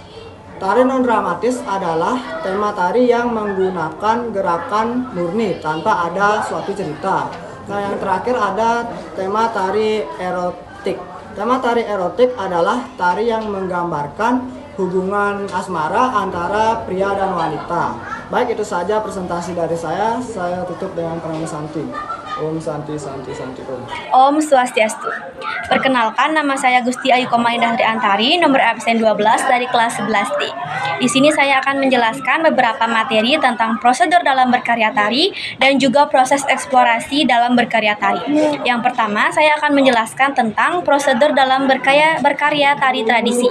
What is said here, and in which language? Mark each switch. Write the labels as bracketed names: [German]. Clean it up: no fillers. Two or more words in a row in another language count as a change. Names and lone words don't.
[Indonesian] Tari non dramatis adalah tema tari yang menggunakan gerakan murni tanpa ada suatu cerita. Nah, yang terakhir ada tema tari erotik. Tema tari erotik adalah tari yang menggambarkan hubungan asmara antara pria dan wanita. Baik, itu saja presentasi dari saya. Saya tutup dengan pranama Santi. [Sanskrit] Om Santi Santi Santi Om. Om Swastiastu. [Indonesian] Perkenalkan, nama saya Gusti Ayu Koma Indah Triantari, nomor absen 12 dari kelas 11D. Di sini saya akan menjelaskan beberapa materi tentang prosedur dalam berkarya tari dan juga proses eksplorasi dalam berkarya tari. Yang pertama, saya akan menjelaskan tentang prosedur dalam berkarya tari tradisi.